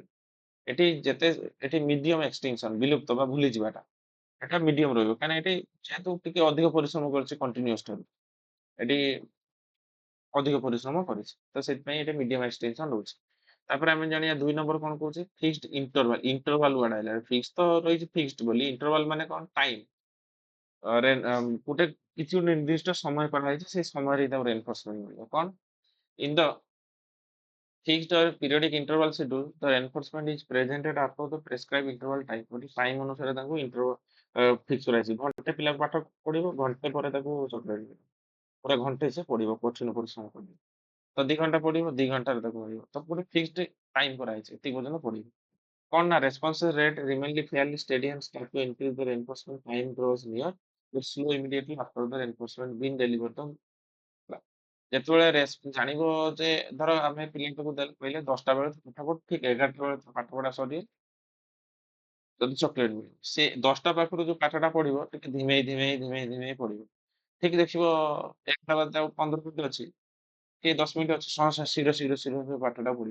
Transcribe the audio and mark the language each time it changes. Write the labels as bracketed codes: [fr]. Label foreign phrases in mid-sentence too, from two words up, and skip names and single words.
[or] ଏଠି ଯେତେ ଏଠି [en] medium extinction [or] ବିଲୁପ୍ତ ବା ଭୁଲିଯିବାଟା ଏଟା ମିଡିୟମ ରହିବ କାହିଁକିନା ଏଠି ଯେହେତୁ ଟିକେ ଅଧିକ ପରିଶ୍ରମ କରିଛି କଣ୍ଟିନ୍ୟୁଅସ୍ ଠାରୁ ଏଠି ଅଧିକ ପରିଶ୍ରମ କରିଛି ତ ସେଥିପାଇଁ ଏଠି [en] medium extension [or] ରହୁଛି। ତାପରେ ଆମେ ଜାଣିବା 2 ନମ୍ବର କଣ କହୁଛି [en] fixed interval. interval word [or] ଆଇଲା ଫିକ୍ସ ତ ରହିଛି ଫିକ୍ସଡ ବୋଲି ଇଣ୍ଟରଭାଲ ମାନେ କଣ ଟାଇମ ଗୋଟେ କିଛି ଗୋଟେ ନିର୍ଦ୍ଦିଷ୍ଟ ସମୟ କରାଯାଇଛି ସେଇ ସମୟରେ ତାକୁ ରେନଫୋର୍ସମେଣ୍ଟ ମିଳିବ। [en] କଣ in the fixed or periodic interval schedule, the reinforcement is presented after the prescribed interval time. [or] ଗୋଟେ ଟାଇମ ଅନୁସାରେ ତାଙ୍କୁ ଇଣ୍ଟରଭାଲ ଫିକ୍ସ କରାଯାଇଛି। ଘଣ୍ଟେ ପିଲା ପାଠ ପଢିବ ଘଣ୍ଟେ ପରେ ତାକୁ ଚକୋଲେଟ ମିଳିବ। ପୁରା ଘଣ୍ଟେ ସେ ପଢିବ କଠିନ ପରିଶ୍ରମ କରିବ। ତ 2 ଘଣ୍ଟା ପଢିବ 2 ଘଣ୍ଟାରେ ତାକୁ ମିଳିବ। ତ ଗୋଟେ [en] fixed time [or] କରାଯାଇଛି ଏତିକି ପର୍ଯ୍ୟନ୍ତ ପଢିବ। କଣ ନା [en] response rate remainly fairly steady and start to increase the reinforcement time draws near but slow immediately after the reinforcement being delivered [or] ତ ହେଲା। ଯେତେବେଳେ ଜାଣିବ ଯେ ଧର ଆମେ ପିଲାଟାକୁ କହିଲେ 10ଟା ବେଳେ ପାଠ ପଢ ଠିକ 11ଟା ବେଳେ ପାଠ ପଢା ସରିବ ଯଦି ଚକୋଲେଟ୍ ମିଳିବ। ସେ 10ଟା ପାଖରୁ ଯୋଉ ପାଠଟା ପଢିବ ଟିକେ ଧିମେଇ ପଢିବ। ଠିକ ଦେଖିବ 1ଟା ବାଜିବାକୁ 15 ମିନିଟ୍ ଅଛି କି 10 ମିନିଟ୍ ଅଛି ଶୀଘ୍ର ପାଠଟା ପଢିବ।